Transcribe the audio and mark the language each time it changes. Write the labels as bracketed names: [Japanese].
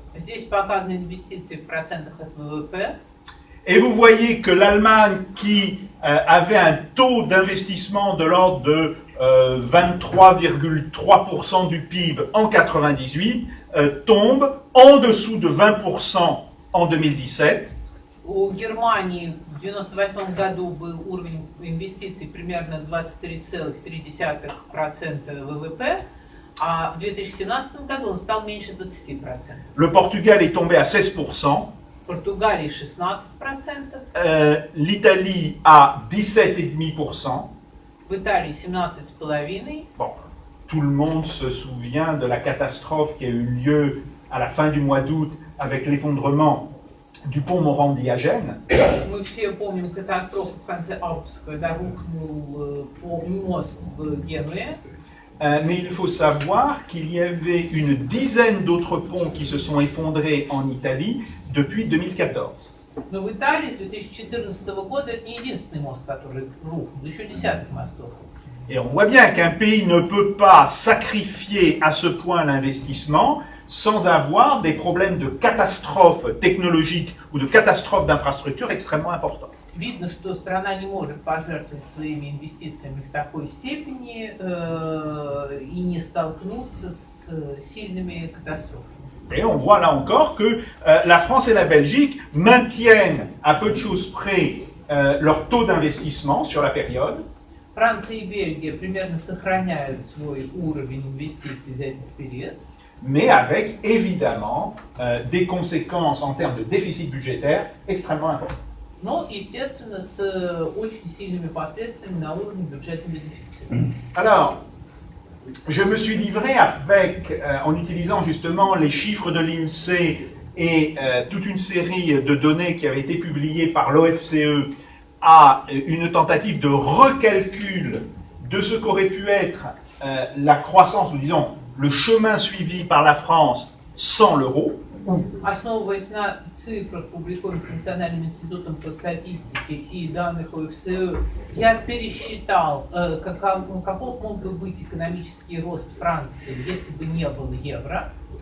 [Russian] Здесь показаны инвестиции в процентах от ВВП. [French] Et vous voyez que l'Allemagne, qui avait un taux d'investissement de l'ordre de 23,3% du PIB en 1998, tombe en dessous de 20% en 2017. [Russian] У Германии в 1998 году был уровень инвестиций примерно 23,3% ВВП, а в 2017 году он стал меньше 20%. [French] Le Portugal est tombé à 16%. [Russian] В Португалии 16%, [French] L'Italie à 17,5%. [Russian] в Италии 17,5%. [French] Bon, tout le monde se souvient de la catastrophe qui a eu lieu à la fin du mois d'août avec l'effondrement du pont Morandi à Gênes. [Russian] Мы все помним катастрофу в конце августа, когда рухнул мост в Генуе. [French] Mais il faut savoir qu'il y avait une dizaine d'autres ponts qui se sont effondrés en Italie depuis 2014. [Russian] Но в Италии с 2014 года это не единственный мост, который рухнул, еще десятки мостов. [French] Et on voit bien qu'un pays ne peut pas sacrifier à ce point l'investissement sans avoir des problèmes de catastrophes technologiques ou de catastrophes d'infrastructures extrêmement importants. [Russian] Видно, что страна не может пожертвовать своими инвестициями в такой степени и не столкнуться с сильными катастрофами. [French] Et on voit là encore que la France et la Belgique maintiennent à peu de choses près leur taux d'investissement sur la période. [Russian] Франция и Бельгия примерно сохраняют свой уровень инвестиций за этот период. [French] Mais avec évidemment des conséquences en termes de déficit budgétaire extrêmement importantes. [Russian] Но, естественно, с очень сильными последствиями на уровне бюджетного дефицита. [French] Alors, je me suis livré en utilisant justement les chiffres de l'INSEE et toute une série de données qui avaient été publiées par l'OFCE à une tentative de recalcul de ce qu'aurait pu être la croissance, ou disons le chemin suivi par la France sans l'euro. [Russian] Основываясь на цифрах, публикуемых Национальным институтом по статистике и данных ОФСЕ, я пересчитал, каков мог бы быть экономический рост Франции, если бы не было евро.